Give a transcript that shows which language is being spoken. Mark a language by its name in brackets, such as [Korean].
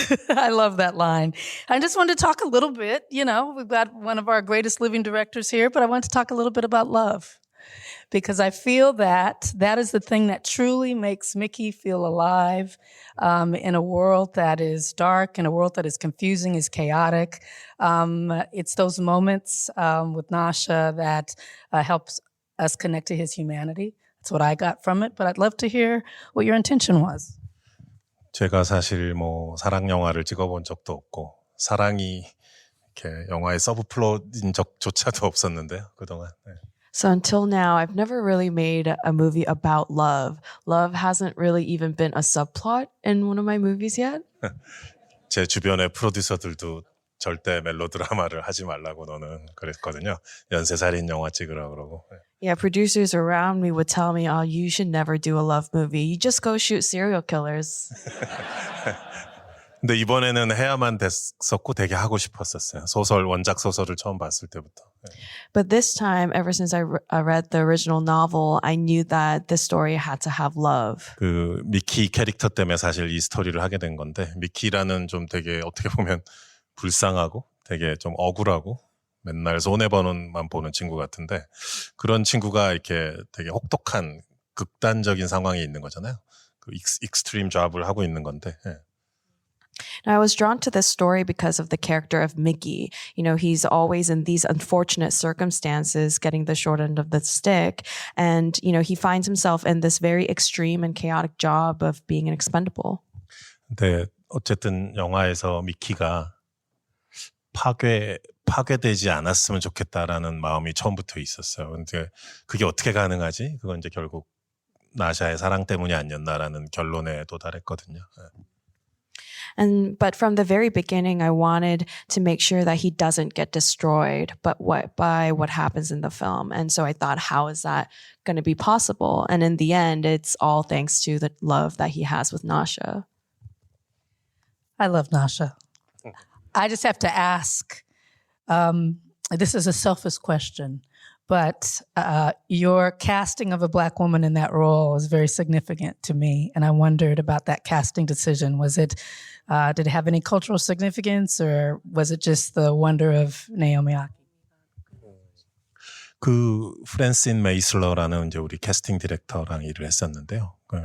[English] I love that line. I just wanted to talk a little bit, we've got one of our greatest living directors here, but I want to talk a little bit about love because I feel that is the thing that truly makes Mickey feel alive in a world that is dark, in a world that is confusing, is chaotic. It's those moments with Nasha that helps us connect to his humanity. That's what I got from it, but I'd love to hear what your intention was. [Korean] 제가 사실 사랑 영화를 찍어본 적도 없고 사랑이 이렇게 영화의 서브플롯인 적조차도 없었는데요, 그동안. 네. [English] So until now, I've never really made a movie about love. Love hasn't really even been a subplot in one of my movies yet. [Korean] 제 주변의 프로듀서들도 절대 멜로드라마를 하지 말라고 너는 그랬거든요. 연쇄살인 영화 찍으라 그러고. [English] Yeah, producers around me would tell me, "Oh, you should never do a love movie. You just go shoot serial killers." [Korean] 근데 이번에는 해야만 됐었고 되게 하고 싶었었어요. 원작 소설을 처음 봤을 때부터. [English] But this time, ever since I read the original novel, I knew that this story had to have love. [Korean] 그 미키 캐릭터 때문에 사실 이 스토리를 하게 된 건데 미키라는 좀 되게 어떻게 보면 불쌍하고 되게 좀 억울하고 맨날 손해보는만 보는 친구 같은데 그런 친구가 이렇게 되게 혹독한 극단적인 상황에 있는 거잖아요. 그 익스트림 잡을 하고 있는 건데. 예. [English] Now, I was drawn to this story because of the character of Mickey. He's always in these unfortunate circumstances, getting the short end of the stick. And, he finds himself in this very extreme and chaotic job of being an expendable. [Korean] 근데 어쨌든 영화에서 미키가 파괴되지 않았으면 좋겠다라는 마음이 처음부터 있었어요. 근데 그게 어떻게 가능하지? 그건 이제 결국 나샤의 사랑 때문이 아니었나라는 결론에 도달했거든요. [English] But from the very beginning, I wanted to make sure that he doesn't get destroyed, but by what happens in the film. And so I thought, how is that going to be possible? And in the end, it's all thanks to the love that he has with Nasha. I love Nasha. I just have to ask, this is a selfish question, but your casting of a Black woman in that role was very significant to me, and I wondered about that casting decision. Was it, did it have any cultural significance, or was it just the wonder of Naomi Aki? [Korean] 그 프랜신 메이슬러라는 이제 우리 캐스팅 디렉터랑 일을 했었는데요.